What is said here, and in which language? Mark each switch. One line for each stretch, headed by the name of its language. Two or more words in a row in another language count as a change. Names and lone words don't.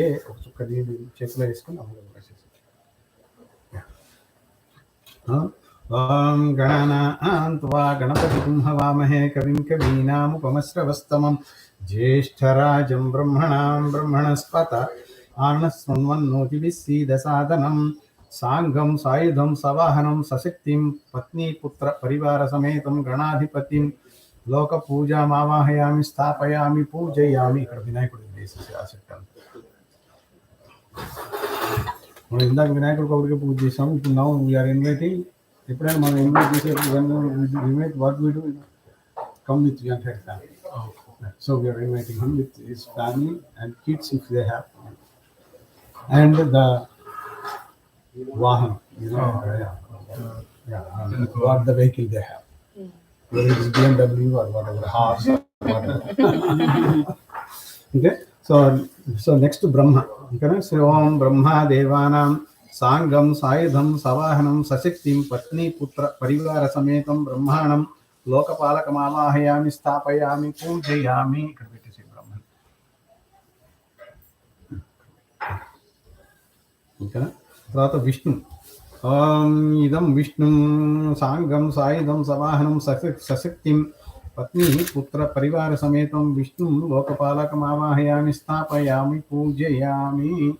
Telugu: ఒక చుక్క నీళ్ళు చేతిలో వేసుకుని
Sanskrit: ఓం గణానాన్త్వా గణపతిం హవామహే కవిం కవీనాముపమశ్రవస్తమం జ్యేష్ఠరాజం బ్రహ్మణాం బ్రహ్మణస్పత ఆనశృణ్వన్నోతిభిः सीदसादनं సాంగం సాయుధం సవాహనం సశక్తిం పత్నీపుత్ర పరివార సమేతం గణాధిపతిం లోక పూజామావాహయామి స్థాపయామి పూజయామి.
Telugu: ఇక్కడ వినాయకుడు వేసేసి ఆసక్తి. మనం ఇందాక వినాయకుడికి ఒకరికి పూజ చేసాము.
English: ఇప్పుడు now we're inviting.
Telugu: ఎప్పుడైనా మనం ఇన్వైట్ చేసేప్పుడు
English: invite what we do, come with your family. So we are inviting him with his family and kids if they have, and the Vahan, what the vehicle they have, whether it is BMW or whatever, horse, whatever. Okay, so next to Brahma, okay, so
Sanskrit: ॐ ब्रह्म देवानां सांगं सायुधं सवाहनं सशक्तिं पत्नी पुत्र परिवार समेतं ब्रह्माणं लोकपालकमावाहयामि स्थापयामि पूजयामि.
Telugu: ఇక్కడ పెట్టేసి బ్రహ్మన్. ఇంకా తర్వాత విష్ణు.
Sanskrit: ఇదం విష్ణుం సాంగం సాయుధం సవాహనం సశక్తిం పత్ని పుత్ర పరివార సమేతం విష్ణుం లోకపాలకమావాహయామి స్థాపయామి పూజయామి.